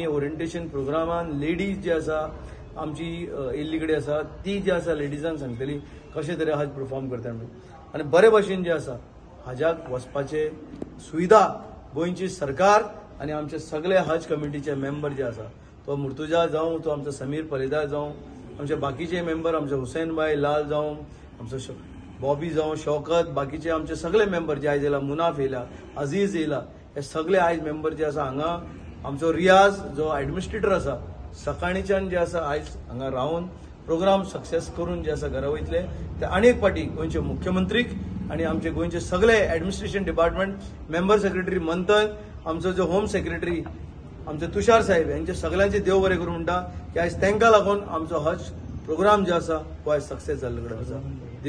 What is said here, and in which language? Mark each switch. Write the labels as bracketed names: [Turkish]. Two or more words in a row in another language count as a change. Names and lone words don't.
[Konkani] ओरिएंटेशन प्रोग्रामान लेडीज जे आसा आमची येल्ली कडेन आसा ती जी आसा लेडीजांक सांगतली कशे तरी हज परफॉर्म करता म्हणून आणि बरे भाशेन जे आसा हजाक वचपाचे सुविधा गोंयची सरकार आणि आमचे सगळे हज कमिटीचे मेंबर जे आसा तो मुर्तुजा जावं तो आमचो समीर परेदार जावं आमचे बाकीचे मेंबर आमचे हुसैन भाई लाल जावं आमचो बॉबी जावं शौकत बाकीचे आमचे सगळे मेंबर जे आयज येयला मुनाफ येयला अजीज येयला हे सगळे आयज मेंबर जे आसा हांगा आमचो रियाज जो एडमिनिस्ट्रेटर आसा सकाळीच्यान जे आसा आयज हांगा रावन प्रोग्राम सक्सेस करून जे आसा घरा वयतले ते आनी एक फावटी गोंयचे मुख्यमंत्रीक आणि आमचे गोंयचे सगळे एडमिनिस्ट्रेशन डिपार्टमेंट मेंबर सेक्रेटरी मंथन आमचो जो होम सेक्रेटरी आमचे तुषार साहेब यांचे सगळ्यांचे देव बरें करूं म्हणटा की आयज तांकां लागून आमचो हज प्रोग्राम जो आसा हो आयज सक्सेस जाल्ले कडेन आसा।